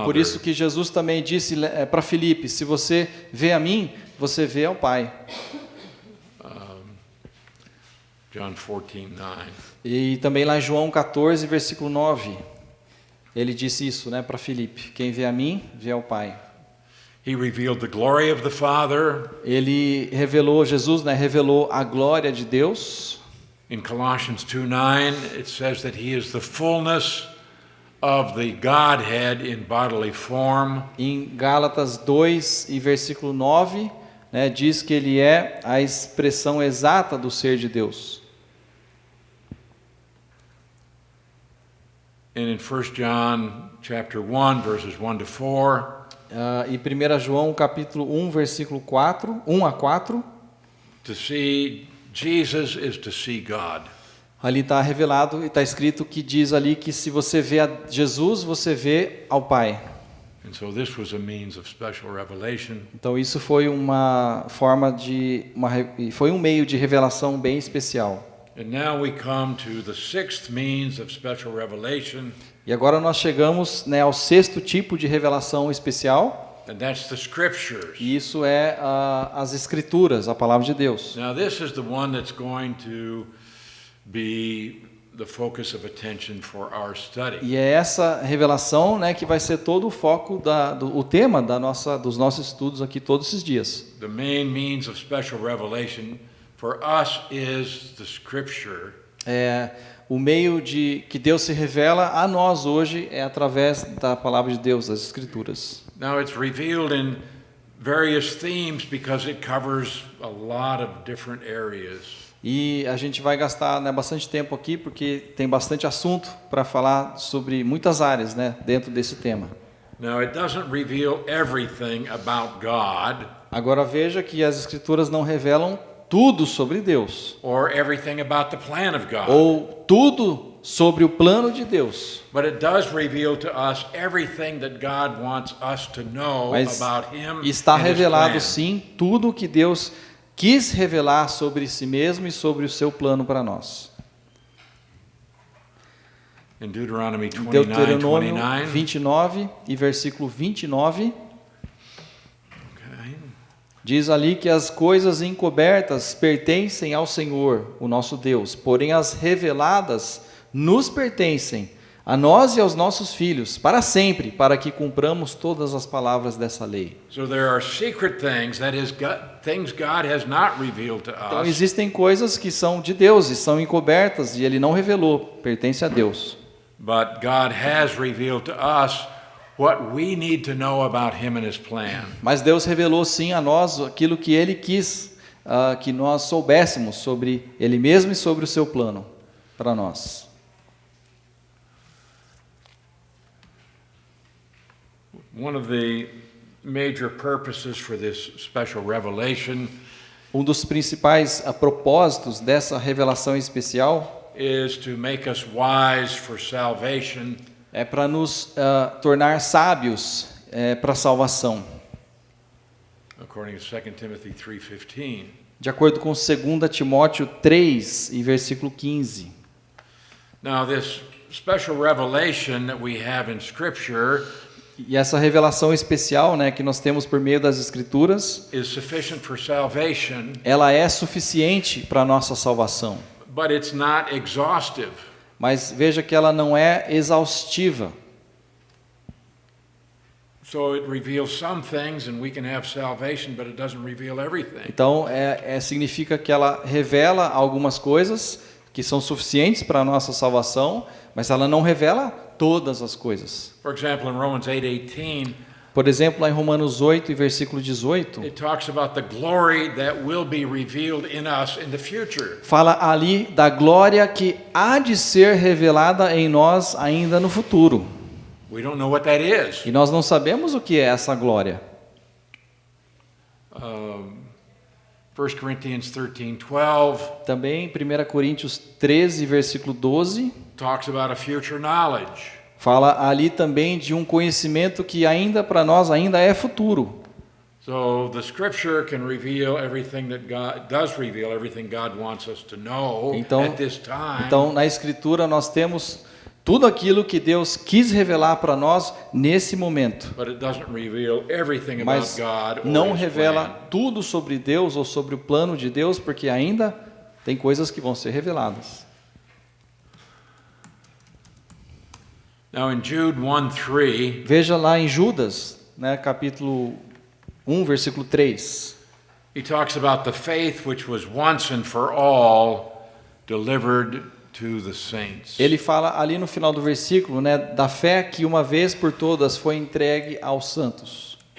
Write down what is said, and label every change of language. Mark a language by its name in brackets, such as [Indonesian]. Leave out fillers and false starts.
[Portuguese] E por isso que Jesus também disse para Filipe, se você vê a mim, você vê ao Pai. [English] John 14:9. [Portuguese] E também lá em João 14, versículo 9, ele disse isso, né, para Filipe: quem vê a mim, vê ao Pai. [English] He revealed the glory of the Father. [Portuguese] Ele revelou, Jesus, né, revelou a glória de Deus. [English] In Colossians 2:9, it says that he is the fullness of the Godhead in bodily form. [Portuguese] Em Gálatas 2 e versículo 9, né, diz que ele é a expressão exata do ser de Deus. [English] And in 1 John chapter 1 verses 1 to 4, [Portuguese] E 1 João capítulo 1, versículo 4, 1 a 4, [English] to see Jesus is to see God. [Portuguese] ali está revelado e está escrito que diz ali que se você vê a Jesus, você vê ao Pai. [English] And so this was a means of special revelation. [Portuguese] Então isso foi uma forma foi um meio de revelação bem especial. [English] And now we come to the sixth means of special revelation, [Portuguese] E agora nós chegamos, né, ao sexto tipo de revelação especial, [English] and that's the scriptures. [Portuguese] e isso é as Escrituras, a palavra de Deus. [English] Now this is the one that's going to be the focus of attention for our study. [Portuguese] E é essa revelação, né, que vai ser todo o foco o tema dos nossos estudos aqui todos esses dias. [English] The main means of special revelation for us is the scripture. [Portuguese] O meio de que Deus se revela a nós hoje é através da palavra de Deus, das Escrituras. [English] Now it's revealed in various themes because it covers a lot of different areas. [Portuguese] E a gente vai gastar, né, bastante tempo aqui porque tem bastante assunto para falar sobre muitas áreas, né, dentro desse tema. [English] Now it doesn't reveal everything about God [Portuguese] Agora veja que as Escrituras não revelam tudo sobre Deus, [English] or everything about the plan of God. [Portuguese] ou tudo sobre o plano de Deus. [English] But it does reveal to us everything that God wants us to know [Portuguese] Mas [English] about him [Portuguese] está [English] and his [Portuguese] revelado [English] plan. [Portuguese] sim tudo o que Deus quis revelar sobre si mesmo e sobre o seu plano para nós. [English] In Deuteronomy 29, [Portuguese] Deuteronômio 29, 29 e versículo 29, [English] okay. [Portuguese] diz ali que as coisas encobertas pertencem ao Senhor, o nosso Deus, porém as reveladas nos pertencem, a nós e aos nossos filhos, para sempre, para que cumpramos todas as palavras dessa lei. [English] So there are secret things, that is, things God has not revealed to [Portuguese] Então [English] us, [Portuguese] existem coisas que são de Deus e são encobertas e Ele não revelou, pertence a Deus. [English] but God has revealed to us what we need to know about him and his plan. [Portuguese] Mas Deus revelou sim a nós aquilo que Ele quis que nós soubéssemos sobre Ele mesmo e sobre o seu plano para nós. [English] One of the major purposes for this special revelation [Portuguese] Um dos principais propósitos dessa revelação especial [English] is to make us wise for salvation, [Portuguese] é para nos tornar sábios para a salvação. [English] according to 2 Timothy 3:15. [Portuguese] De acordo com 2 Timóteo 3 e versículo 15. [English] Now this special revelation that we have in Scripture [Portuguese] E essa revelação especial, né, que nós temos por meio das Escrituras, [English] is sufficient for salvation, [Portuguese] ela é suficiente para a nossa salvação. [English] but it's not exhaustive. [Portuguese] Mas veja que ela não é exaustiva. [English] So it reveals some things and we can have salvation, but it doesn't reveal everything. [Portuguese] Então, significa que ela revela algumas coisas que são suficientes para a nossa salvação, mas ela não revela todas as coisas. [English] For example, in Romans 8:18, [Portuguese] Por exemplo, lá em Romanos 8 e versículo 18, [English] it talks about the glory that will be revealed in us in the future. [Portuguese] fala ali da glória que há de ser revelada em nós ainda no futuro. [English] We don't know what that is. [Portuguese] E nós não sabemos o que é essa glória. [English] 1 Corinthians 13:12 [Portuguese] Também 1 Coríntios 13, versículo 12, [English] talks about a future knowledge. [Portuguese] fala ali também de um conhecimento que ainda para nós ainda é futuro. [English] So the scripture can reveal everything that God does reveal everything God wants us to know at this time. [Portuguese] Então, na Escritura nós temos tudo aquilo que Deus quis revelar para nós nesse momento. [English] But it doesn't reveal everything about [Portuguese] Mas [English] God or [Portuguese] não [English] his [Portuguese] revela [English] plan. [Portuguese] tudo sobre Deus ou sobre o plano de Deus, porque ainda tem coisas que vão ser reveladas. [English] Now in Jude 1:3, [Portuguese] Veja lá em Judas, né, capítulo 1, versículo 3. [English] he talks about the faith which was once and for all delivered to the saints. [Portuguese] Ele fala ali no final do versículo, né, da fé que uma vez por todas foi entregue aos santos.